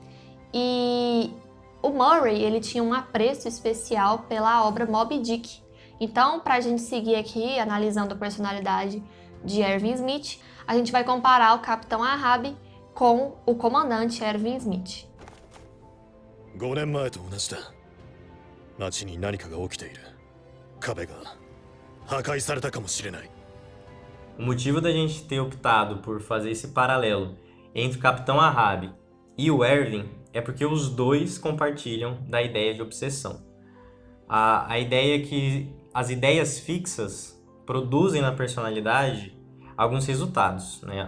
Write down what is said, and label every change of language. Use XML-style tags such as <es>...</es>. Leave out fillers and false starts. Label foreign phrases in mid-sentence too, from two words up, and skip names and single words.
<pt>E o Murray, ele tinha um apreço especial pela obra Moby Dick. Então, para a gente seguir aqui analisando a personalidade de Erwin Smith, a gente vai comparar o Capitão Ahab com o comandante Erwin Smith.</pt> <ja>5 年前と同じだ。街に何かが起きている。壁が破壊されたかもしれない。</ja> <pt>O motivo da gente ter optado por fazer esse paralelo entre o Capitão Ahab e o Erwin é porque os dois compartilham da ideia de obsessão. A ideia é que as ideias fixas produzem na personalidade alguns resultados, né?</pt>